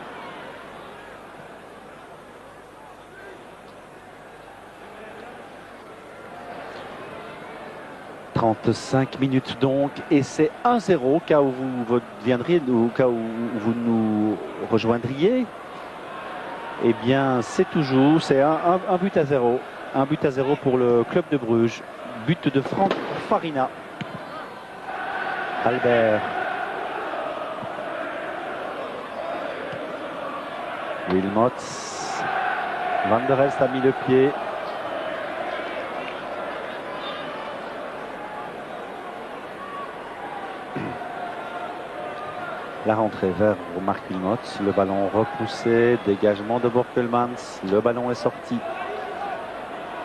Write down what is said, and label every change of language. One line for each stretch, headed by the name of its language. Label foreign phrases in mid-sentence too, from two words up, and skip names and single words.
French: « 35 minutes donc, et c'est 1-0, cas où vous viendriez, ou cas où vous nous rejoindriez. Eh bien, c'est toujours, c'est un but à 0. Un but à 0 pour le club de Bruges. But de Franck Farina. Albert. Wilmots. Van der Elst a mis le pied. La rentrée vers Marc Wilmots. Le ballon repoussé. Dégagement de Borkelmans. Le ballon est sorti.